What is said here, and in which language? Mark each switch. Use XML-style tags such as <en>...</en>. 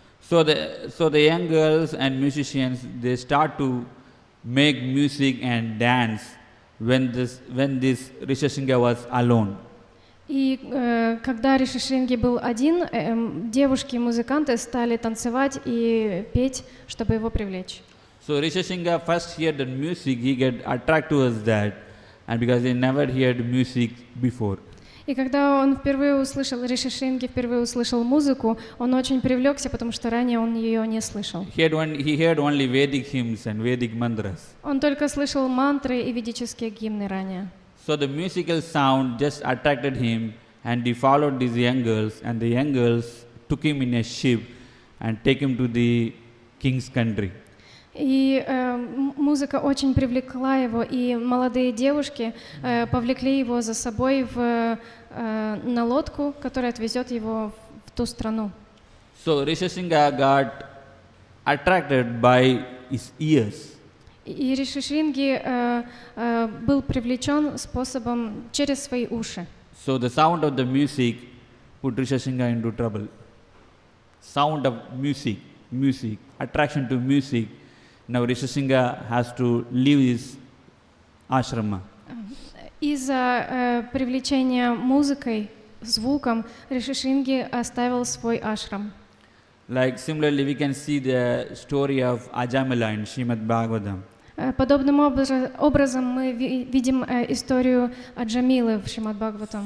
<en>So the young girls and musicians, they start to make music and dance when this Rishi Shringa was alone.</en> <ru>И когда Риши Шринги был один, девушки и музыканты стали танцевать и петь, чтобы его привлечь.</ru> <en>So Rishasingha first heard the music, he get attracted towards that, and because he never heard music before.</en> <ru>И когда он впервые услышал, Риши Шринги впервые услышал музыку, он очень привлекся, потому что ранее он ее не слышал.</ru> <en>He heard only Vedic hymns and Vedic mantras.</en> <ru>Он только слышал мантры и ведические гимны ранее.</ru> <en>So the musical sound just attracted him, and he followed these young girls, and the young girls took him in a ship and take him to the king's country.</en> <ru>И музыка очень привлекла его, и молодые девушки повлекли его за собой на лодку, которая отвезет его в ту страну.</ru> <en>So Rishasingha got attracted by his ears.</en> <ru>И Риши Шринги был привлечен способом через свои уши.</ru> <en>So the sound of the music put Rishasingha into trouble. Sound of music, attraction to music. Now Rishasingha has to leave his ashrama.</en> <ru>Из-за привлечения музыкой, звуком, Риши Шринги оставил свой ашрам.</ru> <en>Like similarly, we can see the story of Ajamila in Shrimad Bhagavatam.</en> <ru>Подобным образом мы видим историю Аджамилы в Шримад Бхагаватам.</ru>